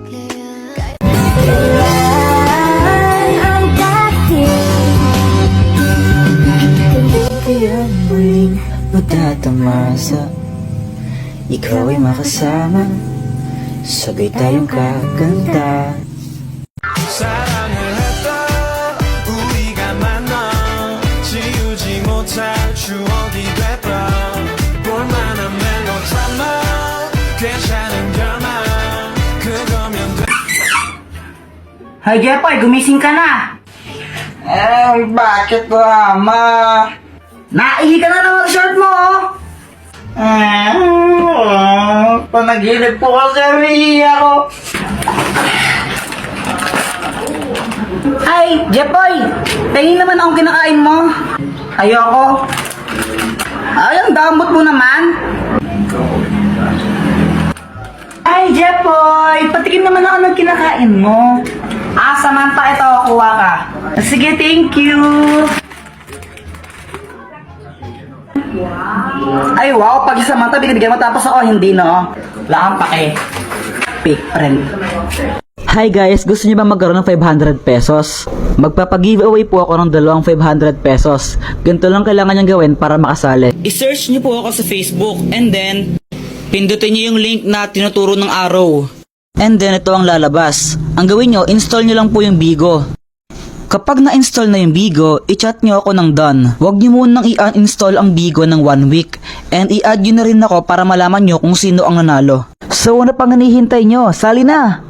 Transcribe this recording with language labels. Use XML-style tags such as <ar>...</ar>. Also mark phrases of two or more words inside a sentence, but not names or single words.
<tl>Ang Kaya mo'y magtatamasa, ikaw ay makasama, sabay tayong kakanta.</tl> <ko>사랑을 했다 우리가 만나 지우지 못할 추억이 됐다 볼만한 멜로드라마 괜찮은 결말 그거면 돼.</ko> <tl>Hi Jeffoy, gumising ka na. Bakit ko, ama? Naihi ka na naman sa shirt mo, panaginip po kasi ako. Ay, Jeffoy! Tingin naman akong kinakain mo. Ayoko. Ay, ang damot mo naman. Ay, Jeffoy! Patikin naman ako ng kinakain mo. Samantha, ito, kuha ka. Sige,</tl> <en>thank you.</en> <tl>Ay, wow, pag si Samantha binibigyan mo tapos ako hindi, no? Wala kang pake.</tl> <en>Fake friend.</en> <tl>Hi guys, gusto niyo ba magkaroon ng 500 pesos? Magpapag-giveaway po ako ng dalawang 500 pesos. Ganito lang kailangan niyang gawin para makasali. I-search niyo po ako sa Facebook</tl> <en>and then</en> <tl>pindutin niyo yung link na tinuturo ng arrow.</tl> <en>And then</en> <tl>ito ang lalabas. Ang gawin niyo, install niyo lang po yung Bigo. Kapag na-install na yung Bigo, i-chat niyo ako ng done. Huwag niyo munang i-uninstall ang Bigo ng 1 week. And i-add niyo na rin ako para malaman niyo kung sino ang nanalo. So ano pang hinihintay niyo? Sali na!</tl>